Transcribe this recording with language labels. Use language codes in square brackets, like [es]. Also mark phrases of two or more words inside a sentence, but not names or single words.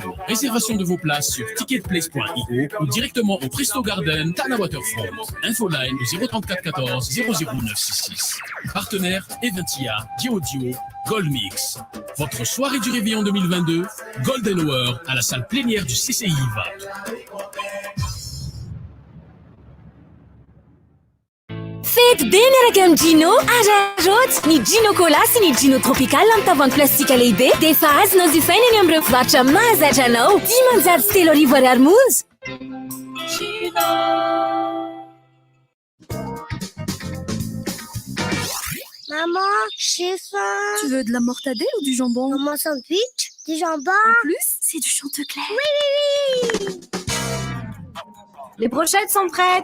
[fr] Réservation de vos places sur ticketplace.io ou directement au Presto Garden Tana Waterfront. Infoline au 034 14 00966. Partenaire Eventia, Diodio, Goldmix. Votre soirée du réveillon 2022 Golden Hour à la salle plénière du CCI IVA. [mg] Fety be miaraka amin'ny Gino ararotsy ny Gino Cola sy ny Gino Tropical amin'ny tavoahangy plastika lehibe dia efa azonao jifaina eny amin'ireo mpivarotra mahazatra anao 10,3 ariary monja. [fr] Maman, j'ai faim. Tu veux de la mortadelle ou du jambon? Maman, sandwich, du jambon. En plus, c'est du Chantecaille. Oui. Les brochettes sont prêtes.